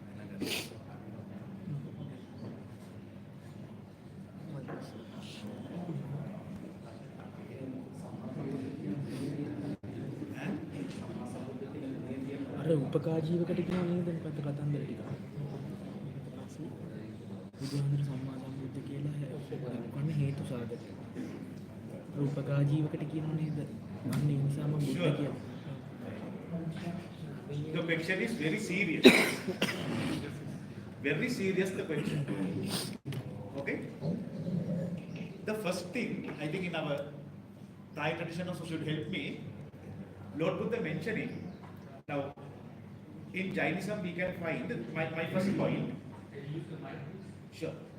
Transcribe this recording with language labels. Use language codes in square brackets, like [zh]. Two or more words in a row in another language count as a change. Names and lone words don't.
[si] අර උපකාජීවකට කියනවා නේද මොකද්ද කතන්දර ටික බුදුහාමුදුරු සම්මා සම්බුද්ධ කියලා වන්නේ හේතු සාධක උපකාජීවකට කියනවා නේද අන්න ඒ නිසා මම බුද්ධ කියලා [en] The question is very serious. Very serious the question. Okay? The first thing, I think in our Thai tradition also should help me, Lord Buddha mentioning, now in Jainism we can find, my first point, sure.